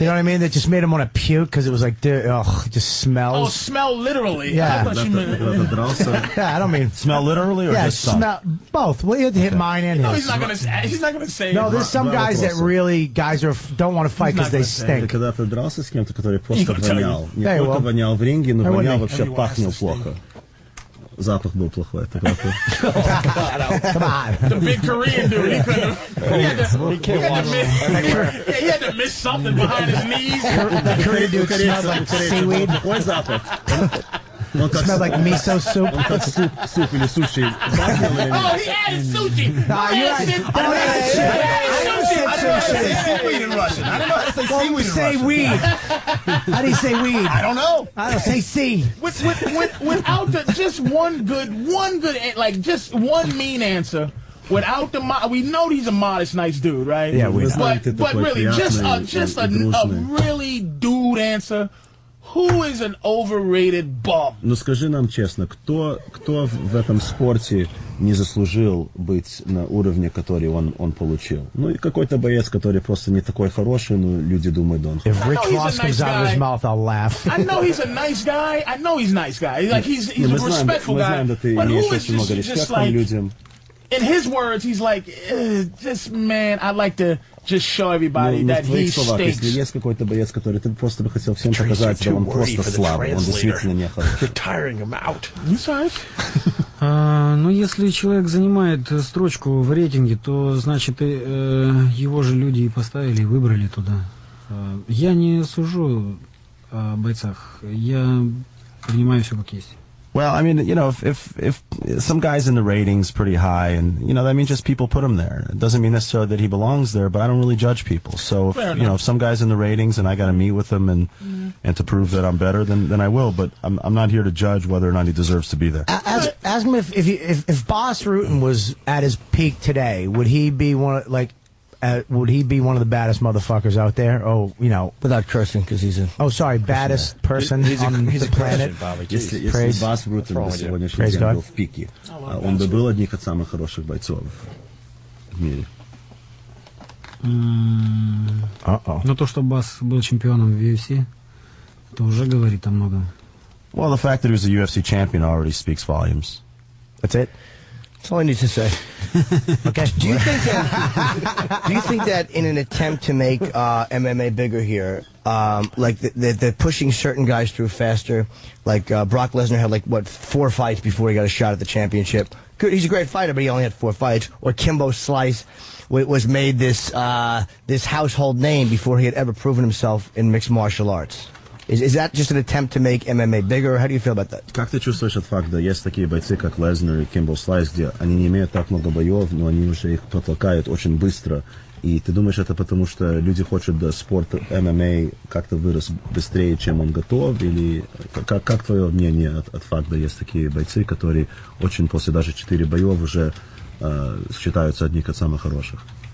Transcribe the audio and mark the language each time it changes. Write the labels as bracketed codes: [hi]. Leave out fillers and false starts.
[en] You know what I mean? That just made him want to puke because it was like, it just smells. Oh, smell literally. Yeah. I thought you meant. Yeah, I don't mean smell literally or just stunk? Smell both. Well, you had to hit mine and his. No, he's not going to say. No, there's some guys that really don't want to fight because they stink. [ru] Когда ты дрался с кем-то, который просто вонял, не только вонял в ринге, но вонял вообще, пахнул плохо. Запах был плохой. [en] Come on. The big Korean dude, he had to miss something behind his knees. The Korean dude smelled like seaweed. [ru] Какой запах? [en] Smelled like miso soup. [ru] Он как суп или суши. [en] Oh, he added sushi. Nah, you're Seaweed in Russian. I don't know how to say seaweed in say Russian. weed. How do you say weed? I don't know. I don't say seed. Without just one good, like just one mean answer. Without we know he's a modest, nice dude, right? Yeah, but really, just a really dude answer. Who is an overrated bum? [ru] Ну скажи нам честно, кто в этом спорте не заслужил быть на уровне, который он получил? Ну и какой-то боец, который просто не такой хороший, но люди думают, да он. [en] If Rich Ross comes out of his mouth, I'll laugh. I know he's a nice guy. I know he's a nice guy. Like he's a respectful guy. [ru] Мы знаем, да ты имеешь очень много респекта к людям. [en] In his words, he's like, just man, I'd like to just show everybody that he stinks. [ru] Если есть какой-то боец, который ты просто бы хотел всем показать, что он просто слабый, он действительно не хороший. [en] You're tiring him out. [ru] Ну, если человек занимает строчку в рейтинге, то, значит, его же люди и поставили, и выбрали туда. Я не сужу о бойцах, я принимаю все как есть. [en] Well, I mean, if some guy's in the ratings pretty high, and that means just people put him there. It doesn't mean necessarily that he belongs there, but I don't really judge people. So if some guy's in the ratings and I got to meet with him and to prove that I'm better, then I will. But I'm not here to judge whether or not he deserves to be there. Ask him if Bas Rutten was at his peak today, would he be one of the baddest motherfuckers out there? Oh, without cursing, because he's a... Oh, sorry, baddest person on the planet. [ru] Если Бас Руттен бы сегодняшний день был в пике, он бы был одним из самых хороших бойцов в мире. Но то, что Бас был чемпионом в UFC, это уже говорит о многом. [en] Well, the fact that he was a UFC champion already speaks volumes. That's it? That's all I need to say. Okay. Do you think that in an attempt to make MMA bigger here, like they're pushing certain guys through faster, like Brock Lesnar had 4 fights before he got a shot at the championship. Good, he's a great fighter, but he only had 4 fights. Or Kimbo Slice was made this household name before he had ever proven himself in mixed martial arts. Is that just an attempt to make MMA bigger? How do you feel about that? [ru] Как ты чувствуешь от факта, есть такие бойцы, как Лезнер и Кимбл Слайс, где они не имеют так много боев, но они уже их протолкают очень быстро. И ты думаешь, это потому, что люди хотят спорт ММА как-то вырос быстрее, чем он готов? Или как твое мнение от факта, есть такие бойцы, которые очень после даже 4 боев уже считаются одними из самых хороших?